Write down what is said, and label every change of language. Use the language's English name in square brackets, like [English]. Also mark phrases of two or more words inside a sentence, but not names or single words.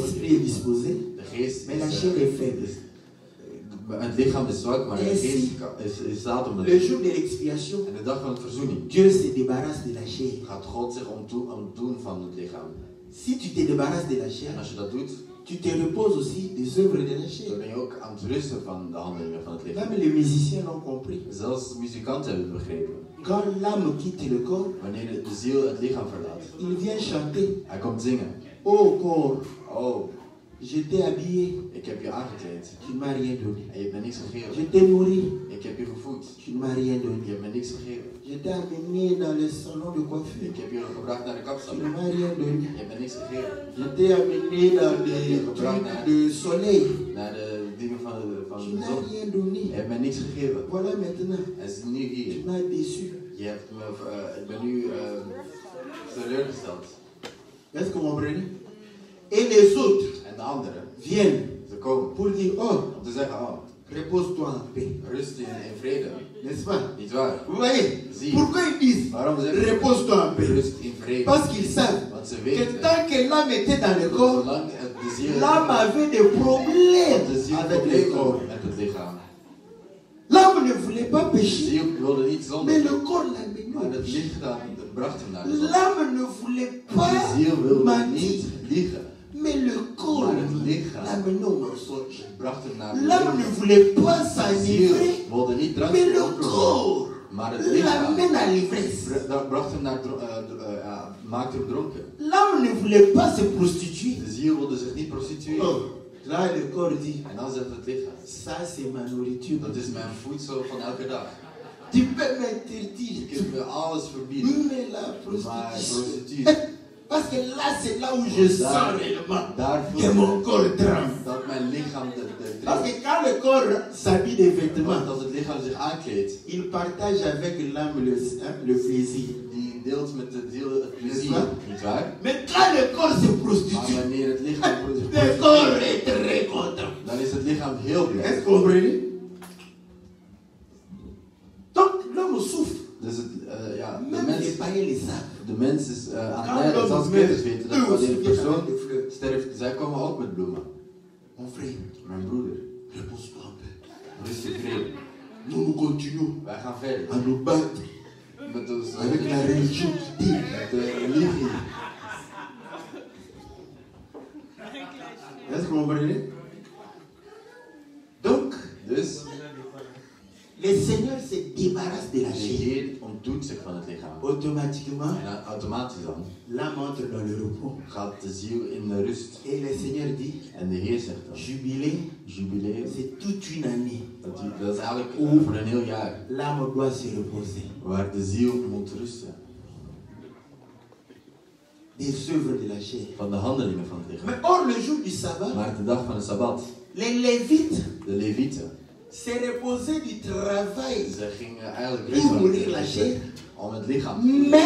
[French] L'esprit est disposé, [Dutch] de geest [French] mais la [Dutch] is, [French] chair est faible. [Dutch] het lichaam is zwak, maar de geest is staat om [French] Le jour de l'expiation, [Dutch] En de dag van de verzoening [French] Dieu se débarrasse de la chair. [Dutch] gaat God zich ontdoen van het lichaam. [French] Si tu te débarrasses de la chair, [Dutch] En als je dat doet, [French] tu te reposes aussi des œuvres de la chair. [Dutch] Dan ben je ook aan het rusten van de handelingen van het lichaam. [French] Même les musiciens l'ont compris. [Dutch] Zelfs muzikanten hebben het begrepen. [French] Quand l'âme quitte le corps, [Dutch] Wanneer de ziel het lichaam verlaat. [French] il vient chanter. [Dutch] Hij komt zingen. [French] Oh corps, Oh, je t'ai habillé, [Dutch] ik heb je aangekleed. [French] tu ne m'as rien donné. [Dutch] En je hebt me niks [French] Je [Dutch] gegeven. [French] t'ai nourri, [Dutch] Ik heb je gevoed. [French] tu ne m'as rien [Dutch] Je [French] donné. [Dutch] hebt me niks gegeven. [French] Je t'ai amené dans le salon de coiffure. [Dutch] Ik heb je gebracht naar de [French] Tu [Dutch] kapsel. [French] ne m'as rien donné. [Dutch] Je hebt me niks gegeven. [French] Je t'ai amené dans les trucs de soleil. [Dutch] Naar de dingen van [French] Tu [Dutch] de [French] n'as [Dutch] zon. [French] rien donné. [Dutch] Je hebt me niks gegeven. [French] Voilà maintenant. [Dutch] En ze is nu [French] Tu [Dutch] hier. [French] m'as déçu. [Dutch] Je hebt me, ik ben nu teleurgesteld. [French] Est-ce que vous comprenez? Et les autres [Dutch] En de anderen, [French] viennent [Dutch] ze komen [French] pour dire, oh, [Dutch] om te zeggen, oh, [French] repose-toi en paix. [Dutch] rust in vrede. [French] N'est-ce pas? [Dutch] Niet waar? [French] Vous voyez? [Dutch] Zie. [French] Pourquoi ils disent, [Dutch] Waarom zeggen ze [French] repose-toi en paix? [Dutch] rust in vrede? [French] Parce qu'ils savent [Dutch] Want ze [French] que [Dutch] weten, [French] tant que l'âme était dans le corps, [Dutch] zolang de ziel, [French] l'âme avait des problèmes [Dutch] de ziel [French] avec le [Dutch] problemen [French] corps. [Dutch] met het lichaam. [French] L'âme ne voulait pas [Dutch] De [French] pécher, [Dutch] ziel wilde niet [French] mais [Dutch] zondigen, [French] le corps l'a [Dutch] maar [French] mené. [Dutch] het lichaam bracht hem naar de zonde. [French] L'âme ne voulait [Dutch] De [French] pas [Dutch] ziel wilde [French] mentir, [Dutch] niet liegen, [French] mais le corps [Dutch] maar het lichaam [French] l'a mené au mensonge. [Dutch] bracht hem naar de [French] L'âme ne [Dutch] zonde. [French] voulait pas [Dutch] De [French] s'enivrer, [Dutch] ziel wilde niet drank [French] mais le [Dutch] dronken worden, [French] corps [Dutch] maar het lichaam [French] l'amène à l'ivresse. [Dutch] bracht hem naar, maakte hem dronken. [French] L'âme ne voulait pas se prostituer. [Dutch] De ziel wilde zich niet prostitueren. [French] Oh, là le corps dit, [Dutch] En dan zegt het lichaam, [French] ça c'est ma nourriture. [Dutch] dat is mijn voedsel van elke dag. [French] Tu peux [Dutch] Je [French] m'interdire, [Dutch] kunt me alles verbieden, [French] mais la [Dutch] maar [French] prostitution. [Dutch] prostitutie, [French] Parce que là c'est là où je sens réellement [Dutch] daar [French] que [Dutch] voel [French] mon [Dutch] ik [French] corps tremble. [Dutch] dat mijn lichaam de [French] Parce que quand le corps s'habille des [Dutch] Want [French] vêtements, [Dutch] als het lichaam zich aankleedt, [French] il partage avec l'âme le plaisir. [Dutch] die deelt met de ziel het plezier, niet waar? [French] Mais quand le corps se [Dutch] Maar [French] prostitue, [Dutch] wanneer het lichaam zich [French] le corps [Dutch] prostitueert, [French] est très content. [Dutch] dan is het lichaam heel [French] Est-ce [Dutch] blij. [French] que vous comprenez? Donc l'homme souffre. [Dutch] Dus het, ja, [French] Même les païens les savent. [Dutch] de mens is aan [French] Quand [Dutch] het lijden. Zelfs [French] l'homme [Dutch] Petrus [French] meurt, [Dutch] weten dat [French] eux [Dutch] wanneer [French] aussi [Dutch] een [French] viennent [Dutch] persoon [French] avec des fleurs. [Dutch] sterft, zij komen ook met bloemen. [French] Mon frère, [Dutch] Mijn broeder, [French] repose-toi un peu. [Dutch] rust in vrede. [French] Nous continuons [Dutch] Wij gaan verder. [French] à nous battre [Dutch] Met ons, [French] avec la religion qui dit [Dutch] met de religie. [French] est-ce que vous comprenez? Donc, [Dutch] Dus [French] le Seigneur se débarrasse de la [Dutch] de [French] chair. [Dutch] Heer ontdoet zich van het lichaam. [French] Automatiquement, [Dutch] En automatisch dan [French] l'âme entre dans le repos. [Dutch] gaat de ziel in de rust. [French] Et le Seigneur dit, [Dutch] En de Heer zegt dan, [French] jubilé, [Dutch] jubileum, [French] c'est toute une année. [Dutch] dat is eigenlijk voor een heel jaar. [French] L'âme doit se reposer. [Dutch] Waar de ziel moet rusten. [French] Des œuvres de la chair. [Dutch] Van de handelingen van het lichaam. [French] Mais or, le jour du sabbat, [Dutch] Maar de dag van de Sabbat, [French] les Lévites [Dutch] de Levieten, [French] se reposaient du travail, [Dutch] ze gingen eigenlijk [French] Pour [Dutch] rusten [French] nourrir la chair. [Dutch] om het lichaam te voeden. [French] mais